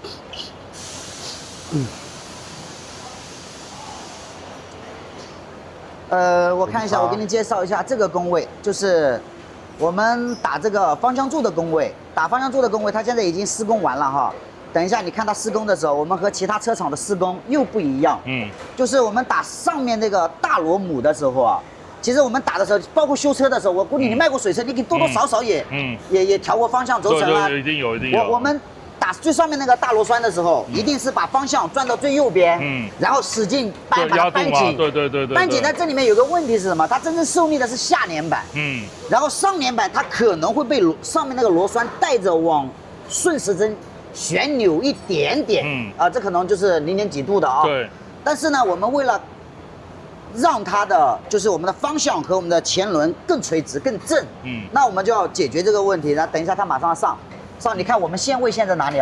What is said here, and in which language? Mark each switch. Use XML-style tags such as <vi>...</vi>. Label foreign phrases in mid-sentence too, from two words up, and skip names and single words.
<zh>我看一下，我給您介紹一下這個工位，就是我們打這個方向柱的工位。打方向柱的工位，它現在已經施工完了哈。等一下，你看它施工的時候，我們和其他車廠的施工又不一樣。就是我們打上面那個大螺母的時候啊。其實我們打的時候，包括修車的時候，我估計你賣過水車，你多多少少也調過方向軸承啊。一定有。我們打最上面那個大螺栓的時候，一定是把方向轉到最右邊，然後使勁把它扳緊。對。扳緊呢，這裡面有個問題是什麼？它真正受力的是下粘板。然後上粘板它可能會被上面那個螺栓帶着往順時針旋扭一點點。這可能就是0點幾度的啊。對。但是呢，我們為了讓它的就是我們的方向和我們的前輪更垂直更正，那我們就要解決這個問題。那等一下它馬上要上，你看我們限位線在哪裡啊？</zh>